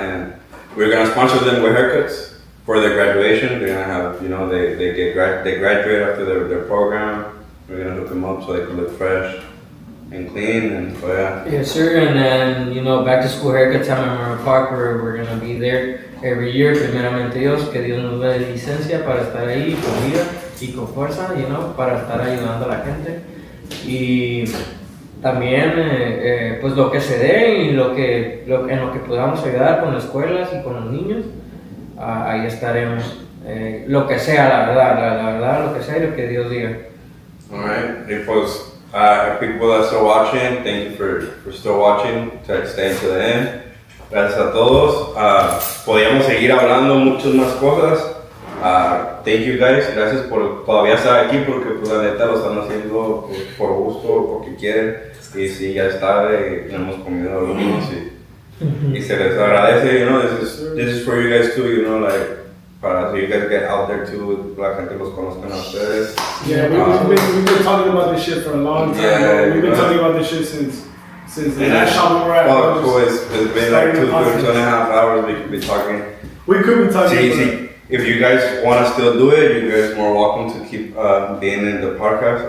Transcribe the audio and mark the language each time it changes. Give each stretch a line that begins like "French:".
English: And we're gonna sponsor them with haircuts for their graduation. They're gonna have, you know, they graduate after their program. We're gonna hook them up so they can look fresh and clean, and so yeah. Yes, sir. And then, you know, back to school haircut time in Memorial Park. We're gonna be there every year.
Spanish: Primeramente Dios, que Dios nos dé licencia para estar ahí con vida y con fuerza,
English: you know,
Spanish: para estar ayudando a la gente. Y también pues lo que se dé y en lo que podamos ayudar con las escuelas y con los niños, ahí estaremos. Lo que sea, la verdad, lo que sea y lo que Dios diga.
English: Alright, pues people that are still watching, thank you for still watching, staying to the end.
Spanish: Gracias a todos. Podríamos seguir hablando muchas más cosas.
English: Thank you guys,
Spanish: gracias por todavía estar aquí, porque pues la neta lo están haciendo por gusto, porque quieren, y si ya es tarde, no hemos comido algunos y se les agradece,
English: you know, this is for you guys too, you know, like,
Spanish: para
English: so you guys get out there too,
Spanish: la gente los conozcan a ustedes.
English: Yeah, we've been talking about this shit for a long time. Yeah, we've been talking about this shit since the last shop we were at. Oh, cool, it's been like 2.5 hours we could be talking. We could be talking. See, if you guys want to still do it, you guys are more welcome to keep being in the podcast.